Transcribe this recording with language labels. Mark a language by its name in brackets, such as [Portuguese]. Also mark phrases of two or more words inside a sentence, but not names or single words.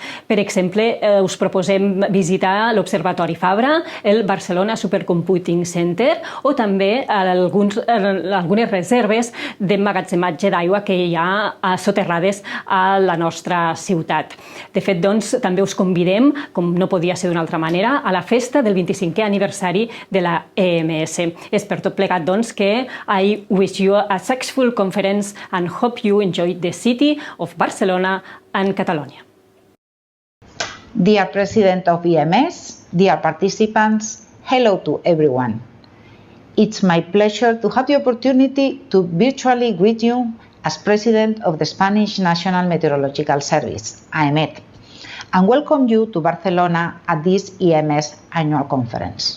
[Catalan] Per exemple, us proposem visitar l'Observatori Fabra, el Barcelona Supercomputing Center o també algunes reserves d'emmagatzematge d'aigua que hi ha soterrades a la nostra ciutat. De fet, també us convidem, com no podia ser d'una altra manera, a la festa del 25è aniversari de la EMS. És per tot plegat, que [English] I wish you a successful conference and hope you enjoy the city of Barcelona and Catalonia. Dear President of EMS, dear participants, hello to everyone. It's my pleasure to have the opportunity to virtually greet you as President of the Spanish National Meteorological Service, AEMET, and welcome you to Barcelona at this EMS Annual Conference.